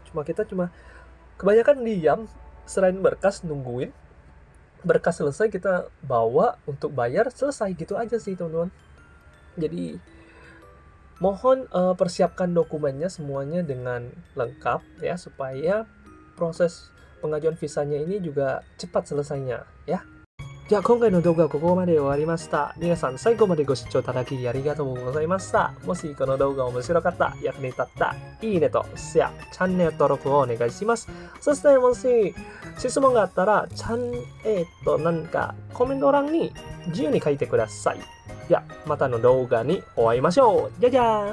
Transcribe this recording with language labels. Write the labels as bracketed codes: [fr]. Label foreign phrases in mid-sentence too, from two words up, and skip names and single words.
[id] Kita cuma kebanyakan diam, serahin berkas, nungguin berkas selesai, kita bawa untuk bayar, selesai gitu aja sih teman-teman. Jadi mohon persiapkan dokumennya semuanya dengan lengkap ya, supaya proses pengajuan visanya ini juga cepat selesainya ya. [ja] じゃあ今回の動画はここまで終わりました。皆さん最後までご視聴いただきありがとうございました。もしこの動画面白かった、役に立った、いいねとシェア、チャンネル登録をお願いします。そしてもし質問があったら、なんかコメント欄に自由に書いてください。じゃあまたの動画にお会いしましょう。じゃじゃーん。